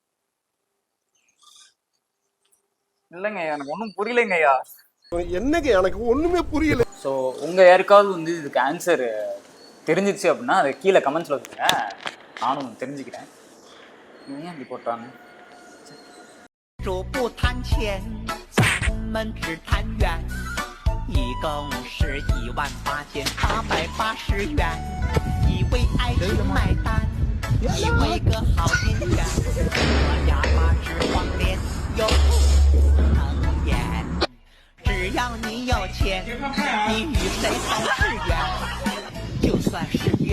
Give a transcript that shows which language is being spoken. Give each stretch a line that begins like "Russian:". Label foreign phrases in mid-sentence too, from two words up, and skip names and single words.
Tamil: இல்லைங்க, எனக்கு ஒன்றும் புரியலைங்கய்யா. என்னங்க எனக்கு ஒண்ணுமே புரியல. ஸோ உங்க யாருக்காவது வந்து இதுக்கு ஆன்சர் தெரிஞ்சிச்சு அப்படின்னா அதை கீழே கமெண்ட்ஸ்ல சொல்லுங்க, நானும் தெரிஞ்சுக்கிறேன். ஏன் அப்படி போட்டாங்க?
Chinese: 主不谈钱，咱们只谈缘，一共是18880元，一位爱情买单，一位个好姻缘，我哑巴直黄脸又不能言，只要你有钱，你与谁都是缘，就算是缘，